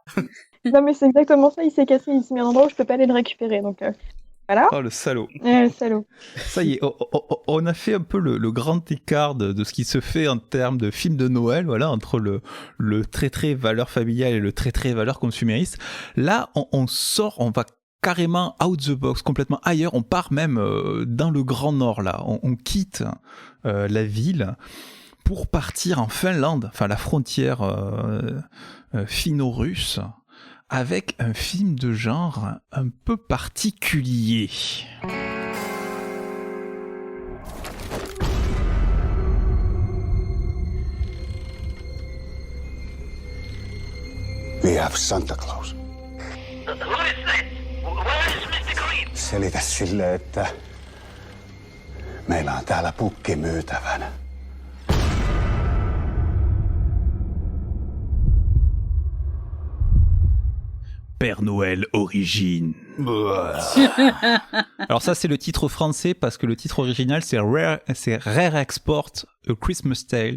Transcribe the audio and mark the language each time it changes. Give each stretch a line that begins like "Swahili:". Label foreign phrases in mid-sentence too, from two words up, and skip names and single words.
French: Non mais c'est exactement ça, il s'est cassé, il s'est mis à un endroit où je peux pas aller le récupérer, donc... Voilà. Oh le salaud. Le salaud. Ça y est, on a fait un peu le grand écart de ce qui se fait en termes de films de Noël, voilà, entre le très très valeur familiale et le très très valeur consumériste. Là, on sort, on va carrément
English: out the box,
French: complètement ailleurs. On part même dans le Grand Nord là. On quitte la ville pour partir en Finlande, enfin la frontière finno-russe, avec un film de genre un peu particulier.
English: We have Santa Claus.
Finnish: Selitä sille, että meillä on täällä pukki myytävänä.
French: Père Noël Origine. Alors ça c'est le titre français parce que le titre original c'est Rare Export A Christmas Tale.